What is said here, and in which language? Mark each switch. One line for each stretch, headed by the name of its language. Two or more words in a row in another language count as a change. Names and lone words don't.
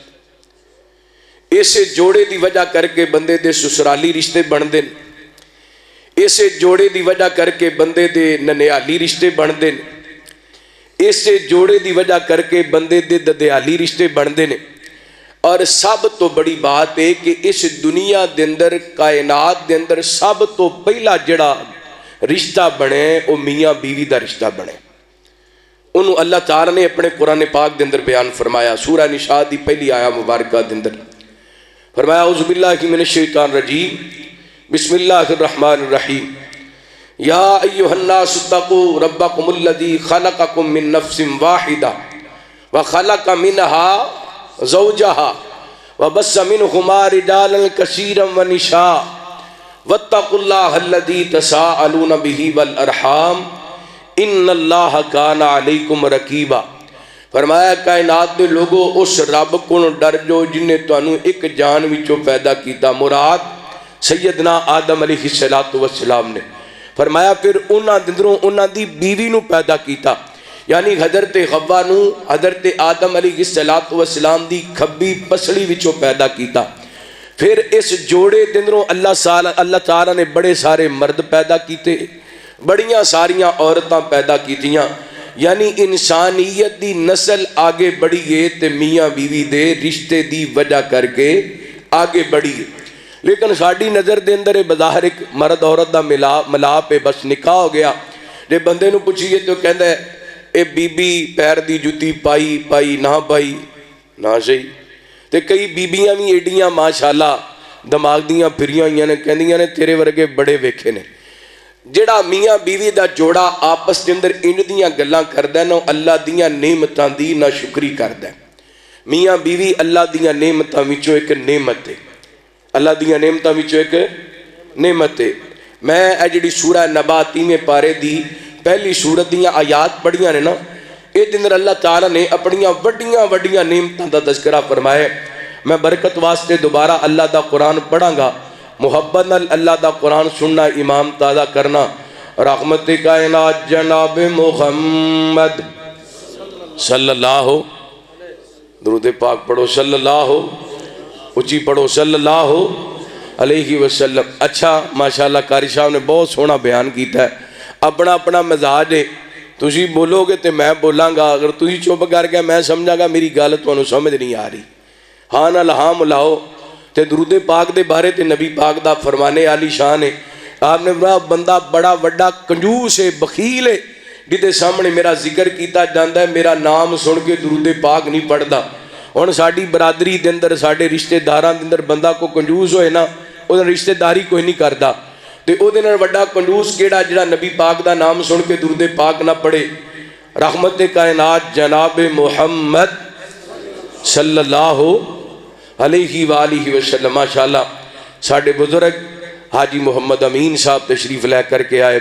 Punjabi: ہے، اس جوڑے دی وجہ کر کے بندے دے سسرالی رشتے بندے نے، اس جوڑے دی وجہ کر کے بندے دے ننیالی رشتے بندے نے، اس جوڑے دی وجہ کر کے بندے دے ددیالی رشتے بندے نے، اور سب تو بڑی بات ہے کہ اس دنیا دے اندر کائنات دے اندر سب تو پہلا جڑا رشتہ بنے وہ میاں بیوی دا رشتہ بنے۔ انہوں اللہ تعالیٰ نے اپنے قرآن پاک دے اندر بیان فرمایا، سورہ نساء دی پہلی آیا مبارکہ دے اندر فرمایا
Arabic: اعوذ باللہ من الشیطان الرجیم بسم اللہ الرحمن الرحیم یا ایہا الناس اتقوا ربکم الذی خلقکم من نفس واحدہ وخلق منها زوجها وبث منہما رجالا کثیرا ونساء واتقوا اللہ الذی تساءلون به والارحام ان اللہ کان علیکم رقیبا۔
Punjabi: فرمایا کائنات دے لوگو اس رب کو ڈر جو جن نے تانوں ایک جان وچوں پیدا کیتا، مراد سیدنا آدم علیہ السلام نے۔ فرمایا پھر انہاں دندروں انہاں دی بیوی نو پیدا کیتا، یعنی حضرت حوا نو حضرت آدم علیہ السلام دی کھبی پسڑی وچوں پیدا کیتا۔ پھر اس جوڑے دندروں اللہ تعالیٰ نے بڑے سارے مرد پیدا کیتے، بڑیاں ساریاں عورتاں پیدا کیتیاں، یعنی انسانیت دی نسل آگے بڑھی ہے تے میاں بیوی دے رشتے دی وجہ کر کے آگے بڑھی ہے۔ لیکن ساڑی نظر دے اندر بظاہر ایک مرد عورت دا ملاپ ہے، بس نکاح ہو گیا، جے بندے نو پوچھئے تو کہندا ہے اے بی بی پیر دی جُتی پائی نہ پائی نہ صحیح، تے کئی بیبیاں بھی ایڈیاں ماشاءاللہ دماغ دیاں پھریاں ہوئیاں نے کہندیاں نے تیرے ورگے بڑے ویکھے نے۔ جڑا میاں بیوی دا جوڑا آپس کے اندر ان دیاں گلاں کردا ہے نا اللہ دیاں نعمتاں دی نہ شکری کردا ہے۔ میاں بیوی اللہ دیاں نعمتاں وچوں ایک نعمت ہے، اللہ دیاں نعمتاں وچوں ایک نعمت ہے۔ میں اے جڑی سورہ نبا 3 پارے دی پہلی سورت دیاں آیات پڑھیاں نے نا، اے دن اللہ تعالیٰ نے اپنیاں وڈیاں نعمتاں دا تذکرہ فرمایا۔ میں برکت واسطے دوبارہ اللہ دا قرآن پڑھاں گا، محبت نال اللہ دا قرآن سننا، امام تازہ کرنا۔ رحمت کائنات جناب محمد
Arabic: صلی اللہ
Punjabi: درود پاک پڑھو
Arabic: صلی اللہ
Punjabi: اچھی پڑھو
Arabic: صلی اللہ علیہ وسلم۔
Punjabi: اچھا ماشاءاللہ قاری صاحب نے بہت سونا بیان کیتا ہے، اپنا اپنا مزاج ہے، تسی بولو گے تے میں بولاں گا، اگر تسی چپ کر کے میں سمجھا گا میری گل تانوں سمجھ نہیں آ رہی۔ ہاں نال ہاں ملاؤ تے درود پاک دے بارے تے نبی پاک دا فرمانے عالی شان ہے. آپ نے فرمایا بندہ بڑا وڈا کنجوس ہے بخیل ہے جدے سامنے میرا ذکر کیتا جاندہ ہے میرا نام سن کے درود پاک نہیں پڑھدا. ہن ساڈی برادری دے اندر ساڈے رشتہ داراں دے اندر بندہ کو کنجوس ہوئے نا او رشتہ داری کوئی نہیں کردا تے او دے نال وڈا کنجوس کیڑا جڑا نبی پاک دا نام سن کے درود پاک نہ پڑھے. رحمت کائنات جناب محمد
Arabic: صلی اللہ علیہ وآلہ وسلم.
Punjabi: ماشاءاللہ ساڈے بزرگ حاجی محمد امین صاحب تشریف لے کر کے آئے.